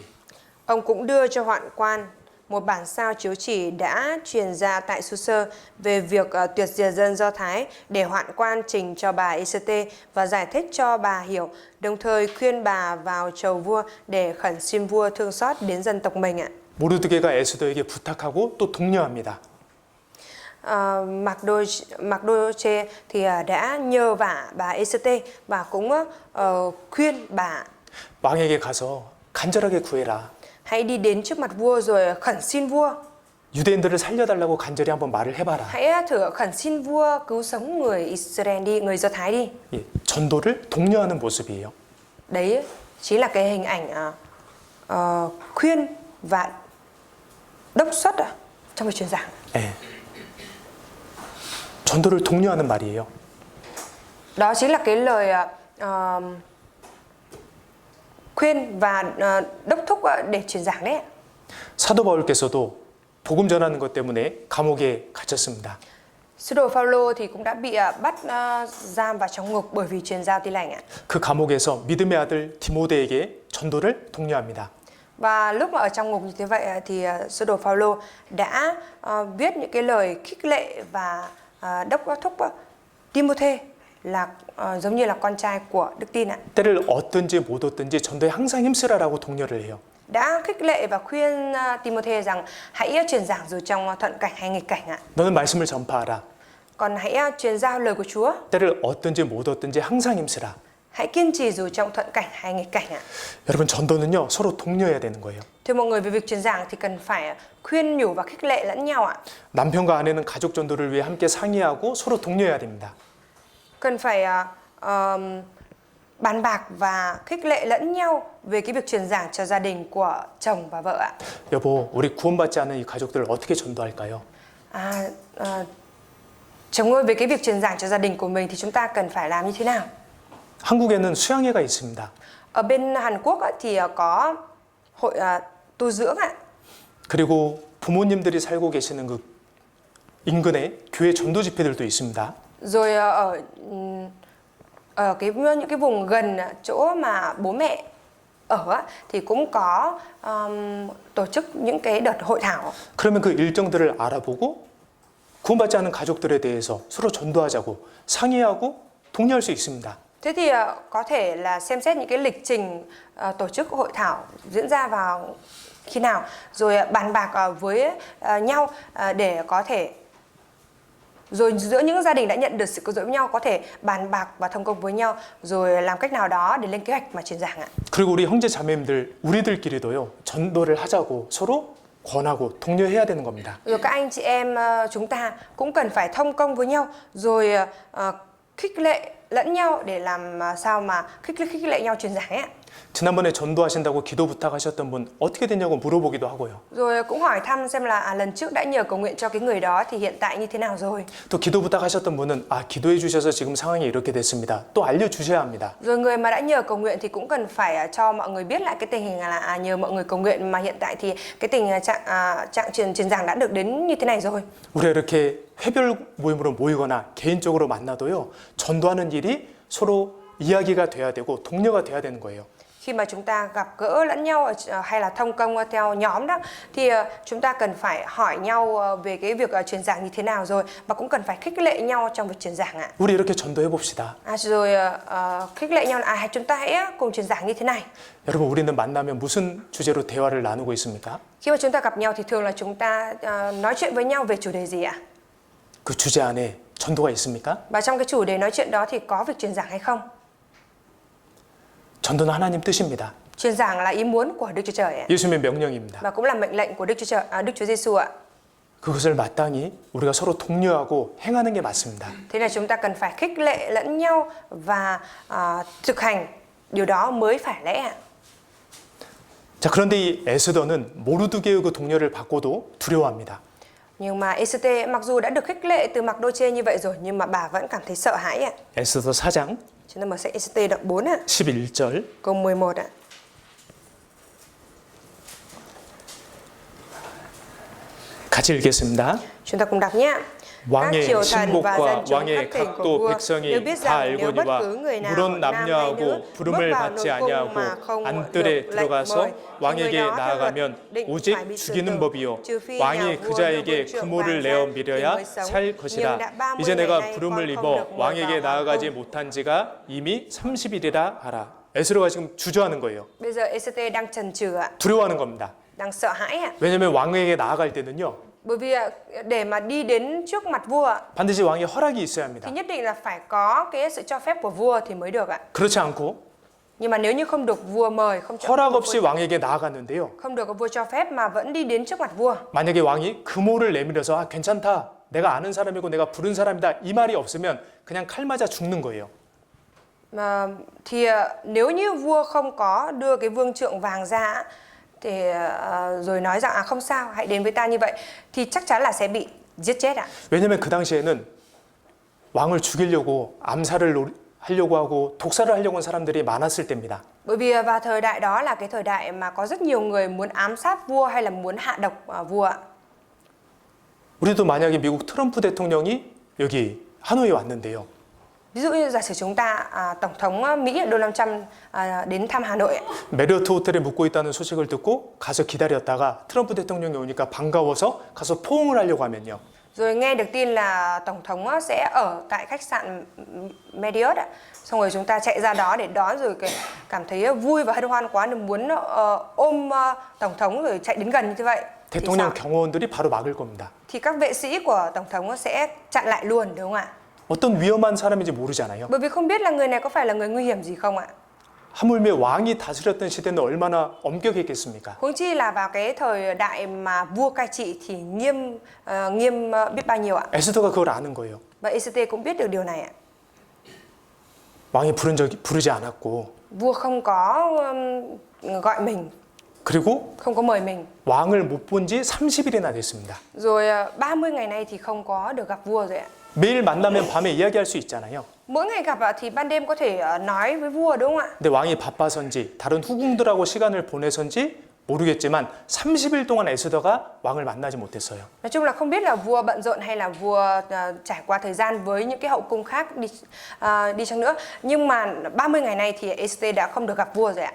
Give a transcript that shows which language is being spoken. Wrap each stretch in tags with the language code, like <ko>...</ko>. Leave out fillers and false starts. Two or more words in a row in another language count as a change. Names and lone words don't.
<vi>Ông cũng đưa cho hoạn quan một bản sao chiếu chỉ đã truyền ra tại Susa về việc tuyệt diệt dân Do Thái, để hoạn quan trình cho bà Esther và giải thích cho bà hiểu, đồng thời khuyên bà vào chầu vua để khẩn xin vua thương xót đến dân tộc mình ạ.</vi> <ko>모르드게가 에스더에게 부탁하고 또 독려합니다.</ko> <vi>Mardoche thì đã nhờ vả bà Esther và cũng khuyên bà</vi> <ko>왕에게 가서 간절하게 구해라.</ko> <vi>hãy đi đến trước mặt vua rồi khẩn xin vua.</vi> <ko>유대인들을 살려달라고 간절히 한번 말을 해봐라.</ko> <vi>Hãy thử khẩn xin vua cứu sống người Israel đi, người Do Thái đi.</vi> <ko>예, 전도를 독려하는 모습이에요.</ko> <vi>Đấy chính là cái hình ảnh khuyên và đốc xuất trong việc truyền giảng.</vi> <ko>예. 전도를 독려하는 말이에요.</ko> <vi>Đó chính là cái lời khuyên và đốc thúc để truyền giảng đấy.</vi> <ko>사도 바울께서도 복음 전하는 것 때문에 감옥에 갇혔습니다.</ko> <vi>Sứ đồ Phaolô thì cũng đã bị bắt giam vào trong ngục bởi vì truyền giao tin lành ạ.</vi> <ko>그 감옥에서 믿음의 아들 디모데에게 전도를 독려합니다.</ko> <vi>Và lúc mà ở trong ngục như thế vậy thì sứ đồ Phaolô đã viết những cái lời khích lệ và đốc thúc Timôthê là giống như là con trai của đức tin ạ.</vi> <ko>때를 얻든지 못 얻든지 전도에 항상 힘쓰라라고 독려를 해요.</ko> <vi>Đã khích lệ và khuyên Timôthê rằng hãy truyền giảng dù trong thuận cảnh hay nghịch cảnh ạ.</vi> <ko>너는 말씀을 전파하라.</ko> <vi>Còn hãy truyền giao lời của Chúa.</vi> <ko>때를 얻든지 못 얻든지 항상 힘쓰라.</ko> <vi>hãy kiên trì dù trong thuận cảnh hay nghịch cảnh ạ.</vi> <ko>여러분, 전도는요, 서로 독려해야 되는 거예요.</ko> <vi>Thưa mọi người, về việc truyền giảng thì cần phải khuyên nhủ và khích lệ lẫn nhau ạ.</vi> <ko>남편과 아내는 가족 전도를 위해 함께 상의하고 서로 독려해야 됩니다.</ko> <vi>Cần phải bàn bạc và khích lệ lẫn nhau về cái việc truyền giảng cho gia đình của chồng và vợ ạ.</vi> <ko>여보, 우리 구원받지 않은 이 가족들을 어떻게 전도할까요?</ko> <vi>Chồng ơi, về cái việc truyền giảng cho gia đình của mình thì chúng ta cần phải làm như thế nào?</vi> <ko>한국에는 수양회가 있습니다.</ko> <vi>Ở bên Hàn Quốc thì có hội tu dưỡng ạ.</vi> <ko>그리고 부모님들이 살고 계시는 그 인근에 교회 전도 집회들도 있습니다.</ko> <vi>Rồi ở những cái vùng gần chỗ mà bố mẹ ở á, thì cũng có tổ chức những cái đợt hội thảo.</vi> <ko>그러면 그 일정들을 알아보고 구원받지 않은 가족들에 대해서 서로 전도하자고 상의하고 독려할 수 있습니다.</ko> <vi>Thế thì có thể là xem xét những cái lịch trình tổ chức hội thảo diễn ra vào khi nào, rồi bàn bạc với nhau để có thể, rồi giữa những gia đình đã nhận được sự cứu rỗi với nhau có thể bàn bạc và thông công với nhau, rồi làm cách nào đó để lên kế hoạch mà truyền giảng ạ.</vi> <ko>그리고 우리 형제 자매님들 우리들끼리도요, 전도를 하자고 서로 권하고 독려해야 되는 겁니다.</ko> <vi>Rồi các anh chị em chúng ta cũng cần phải thông công với nhau, rồi khích lệ lẫn nhau để làm sao mà khích lệ nhau truyền giảng ấy ạ.</vi> <ko>지난번에 전도하신다고 기도 부탁하셨던 분 어떻게 됐냐고 물어보기도 하고요.</ko> <vi>Rồi cũng hỏi thăm xem là lần trước đã nhờ cầu nguyện cho cái người đó thì hiện tại như thế nào rồi.</vi> <ko>또 기도 부탁하셨던 분은 기도해 주셔서 지금 상황이 이렇게 됐습니다. 또 알려주셔야 합니다.</ko> <vi>Rồi người mà đã nhờ cầu nguyện thì cũng cần phải cho mọi người biết lại cái tình hình là nhờ mọi người cầu nguyện mà hiện tại thì cái trạng truyền giảng đã được đến như thế này rồi.</vi> <ko>우리가 이렇게 회별 모임으로 모이거나 개인적으로 만나도요, 전도하는 일이 서로 이야기가 돼야 되고 독려가 돼야 되는 거예요.</ko> <vi>Khi mà chúng ta gặp gỡ lẫn nhau hay là thông công theo nhóm đó thì chúng ta cần phải hỏi nhau về cái việc truyền giảng như thế nào rồi, và cũng cần phải khích lệ nhau trong việc truyền giảng ạ.</vi> <ko>우리 이렇게 전도해 봅시다.</ko> <vi>Rồi khích lệ nhau là chúng ta hãy cùng truyền giảng như thế này.</vi> <ko>여러분, 우리는 만나면 무슨 주제로 대화를 나누고 있습니까?</ko> <vi>Khi mà chúng ta gặp nhau thì thường là chúng ta nói chuyện với nhau về chủ đề gì ạ?</vi> <ko>그 주제 안에 전도가 있습니까?</ko> <vi>Và trong cái chủ đề nói chuyện đó thì có việc truyền giảng hay không?</vi> <ko>전도는 하나님 뜻입니다.</ko> <vi>Truyền giảng là ý muốn của Đức Chúa Trời ạ.</vi> <ko>예수님의 명령입니다.</ko> <vi>Và cũng là mệnh lệnh của Đức Chúa Giêsu ạ.</vi> <ko>그것을 마땅히 우리가 서로 독려하고 행하는 게 맞습니다.</ko> <vi>Thế là chúng ta cần phải khích lệ lẫn nhau và thực hành điều đó mới phải lẽ ạ.</vi> <ko>자, 그런데 이 에스더는 모르드게의 그 동료를 받고도 두려워합니다.</ko> <vi>Nhưng mà Esther mặc dù đã được khích lệ từ Mặc-đô-chê như vậy rồi, nhưng mà bà vẫn cảm thấy sợ hãi ạ.</vi> <ko>에스더 4장</ko> <vi>Chúng ta mở sách Esther đoạn 4 ạ,</vi> <ko>11절</ko> <vi>câu 11 ạ.</vi> <ko>같이 읽겠습니다.</ko> <vi>Chúng ta cùng đọc nhé.</vi> <ko>왕의</ko> <vi>Các triều thần và</vi> <ko>신복과</ko> <vi>dân chúng</vi> <ko>왕의</ko> <vi>các tỉnh của</vi> <ko>각도</ko> <vi>vua</vi> <ko>백성이</ko> <vi>đều biết</vi> <ko>다</ko> <vi>rằng nếu bất</vi> <ko>알거니와</ko> <vi>cứ người nào,</vi> <ko>물론</ko> <vi>nam hay nữ,</vi> <ko>남녀하고</ko> <vi>bước</vi> <ko>부름을</ko> <vi>vào</vi> <ko>받지</ko> <vi>nội cung</vi> <ko>아니하고</ko> <vi>mà không</vi> <ko>안뜰에</ko> <vi>được lệnh</vi> <ko>들어가서</ko> <vi>mời, thì người</vi> <ko>왕에게</ko> <vi>đó theo luật</vi> <ko>나아가면</ko> <vi>định phải</vi> <ko>오직</ko> <vi>bị xử</vi> <ko>죽이는</ko> <vi>tử,</vi> <ko>법이요</ko> <vi>trừ phi</vi> <ko>왕이</ko> <vi>nhà</vi> <ko>그</ko> <vi>vua</vi> <ko>자에게</ko> <vi>được</vi> <ko>그</ko> <vi>trưởng</vi> <ko>모를</ko> <vi>vàng</vi> <ko>내어</ko> <vi>ra thì</vi> <ko>밀어야</ko> <vi>mới sống.</vi> <ko>살</ko> <vi>Nhưng</vi> <ko>것이라</ko> <vi>đã 30</vi> <ko>이제</ko> <vi>ngày</vi> <ko>내가</ko> <vi>nay</vi> <ko>부름을</ko> <vi>con không</vi> <ko>입어</ko> <vi>được mời</vi> <ko>왕에게</ko> <vi>vào</vi> <ko>나아가지</ko> <vi>hoàng cung.</vi> <ko>못한 지가 이미 30일이라 하라. 에스더가 지금 주저하는 거예요.</ko> <vi>Bây giờ Esther đang chần chừ ạ,</vi> <ko>두려워하는 겁니다.</ko> <vi>đang sợ hãi ạ.</vi> <ko>왜냐하면 왕에게 나아갈 때는요,</ko> <vi>Bởi vì để mà đi đến trước mặt vua ạ,</vi> <ko>반드시 왕의 허락이 있어야 합니다.</ko> <vi>thì nhất định là phải có cái sự cho phép của vua thì mới được ạ.</vi> <ko>그렇지 않고</ko> <vi>Nhưng mà nếu như không được vua mời, không</vi> <ko>허락 없이 왕에게 나아갔는데요,</ko> <vi>không được vua cho phép mà vẫn đi đến trước mặt vua,</vi> <ko>만약에 왕이 금호를 내밀어서 괜찮다, 내가 아는 사람이고 내가 부른 사람이다, 이 말이 없으면 그냥 칼 맞아 죽는 거예요.</ko> <vi>thì nếu như vua không có đưa cái vương trượng vàng ra thì rồi nói rằng không sao, hãy đến với ta như vậy, thì chắc chắn là sẽ bị giết chết ạ.</vi> <ko>왜냐면 그 당시에는 왕을 죽이려고 암살을 하려고 하고 독살을 하려고 한 사람들이 많았을 때입니다.</ko> <vi>Bởi vì vào thời đại đó là cái thời đại mà có rất nhiều người muốn ám sát vua hay là muốn hạ độc vua ạ.</vi> <ko>우리도 만약에 미국 트럼프 대통령이 여기 하노이에 왔는데요.</ko> <vi>Ví dụ như giả sử chúng ta tổng thống Mỹ Donald Trump đến thăm Hà Nội ạ.</vi> <ko>메리어트 호텔에 묵고 있다는 소식을 듣고 가서 기다렸다가 트럼프 대통령이 오니까 반가워서 가서 포옹을 하려고 하면요.</ko> <vi>Rồi nghe được tin là tổng thống sẽ ở tại khách sạn Marriott ạ. Xong rồi chúng ta chạy ra đó để đón, rồi cảm thấy vui và hân hoan quá nên muốn ôm tổng thống rồi chạy đến gần như vậy.</vi> <ko>대통령 경호원들이 바로 막을 겁니다.</ko> <vi>Thì các vệ sĩ của tổng thống sẽ chặn lại luôn, đúng không ạ?</vi> <ko>어떤 위험한 사람인지 모르잖아요.</ko> <vi>Bởi vì không biết là người này có phải là người nguy hiểm gì không ạ?</vi> <ko>하물며 왕이 다스렸던 시대는 얼마나 엄격했겠습니까?</ko> <vi>Huống chi là vào cái thời đại mà vua cai trị thì nghiêm biết bao nhiêu ạ?</vi> <ko>에스더가 그걸 아는 거예요.</ko> <vi>Và Ê-xê-tê cũng biết được điều này ạ.</vi> <ko>왕이 부르지 않았고,</ko> <vi>Vua không có gọi mình,</vi> <ko>그리고</ko> <vi>không có mời mình.</vi> <ko>왕을 못 본 지 30일이나 됐습니다.</ko> <vi>Rồi 30 ngày nay thì không có được gặp vua rồi ạ.</vi> <ko>매일 만나면 밤에 이야기할 수 있잖아요.</ko> <vi>Mỗi ngày gặp ạ thì ban đêm có thể nói với vua đúng không ạ?</vi> <ko>근데 왕이 바빠서인지 다른 후궁들하고 시간을 보내서인지 모르겠지만 30일 동안 에스더가 왕을 만나지 못했어요.</ko> <vi>Nói chung là không biết là vua bận rộn hay là vua trải qua thời gian với những cái hậu cung khác đi chăng nữa. Nhưng mà 30 ngày nay thì Ê-xê-tê đã không được gặp vua rồi ạ.</vi>